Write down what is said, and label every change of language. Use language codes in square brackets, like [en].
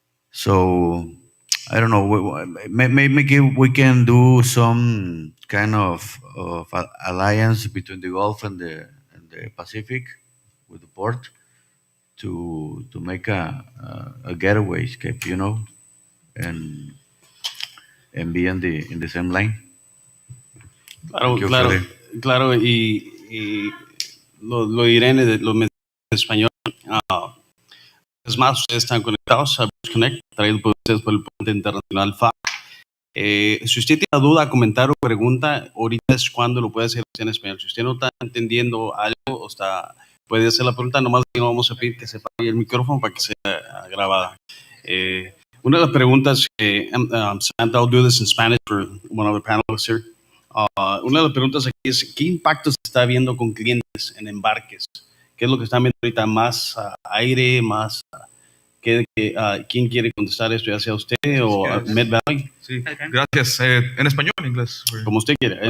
[en] So I don't know. Maybe we can do some kind of alliance between the Gulf and the Pacific with the port to make a getaway escape, you know, and be in the same lane. [es] Claro, [en] Thank you, [es] claro, [en] Freddy. [es] claro, y lo diré lo mencioné en español. Es más, ustedes están conectados a BridgeConnect, traído por ustedes por el Puente Internacional FA. Si usted tiene una duda, comentario o pregunta, ahorita es cuando lo puede hacer en español. Si usted no está entendiendo algo o puede hacer la pregunta, nomás que no vamos a pedir que se apague el micrófono para que sea grabada. Una de las preguntas que, [en] Samantha, I'll do this in Spanish for one of the panelists here. [es] Una de las preguntas aquí es, ¿qué impacto se está viendo con clientes en embarques? ¿Qué es lo que están viendo ahorita? ¿Más aire? ¿Más? ¿Quién quiere contestar esto? ¿Ya sea usted o Med Valley? Sí, gracias. En español o en inglés. Como usted quiera. En